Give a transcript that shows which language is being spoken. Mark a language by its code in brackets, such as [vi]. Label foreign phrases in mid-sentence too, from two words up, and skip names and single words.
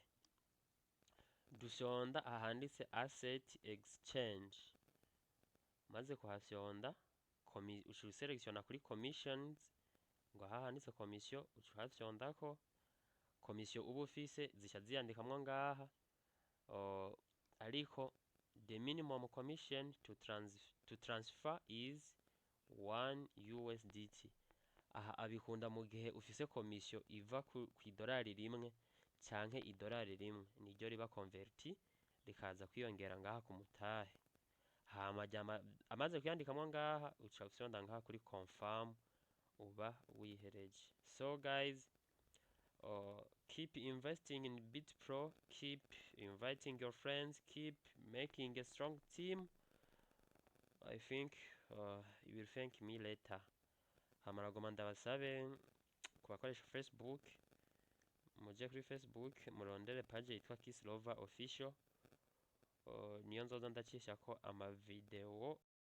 [rn] Dusonda ahanditse [en] asset exchange, [rn] maze kuhasyonda ushobora selection kuri commissions, ngo aha handitse komisiyo uhasyondako komisiyo uba ufise zica ziyandikamwo ngaha, ariko [en] the minimum commission to transfer is 1 USDT. [rn] Aha abikunda mu gihe ufise komisiyo iva ku idolari rimwe canke idolari rimwe, niryo riba converti rikaza kwiyongera ngaha ku mutahe. Hama amaze kuyandikamwo ngaha uca ufyonda ngaha kuri confirm, uba wihereje. [en] So guys, keep investing in BitPro, keep inviting your friends, keep making a strong team. I think you will thank me later. [rn] Hama nagoma ndabasabe kubakoresha Facebook, muje kuri Facebook murondere page yitwa Kiss Lover Official, niyo nzoza ndacisha ko ama video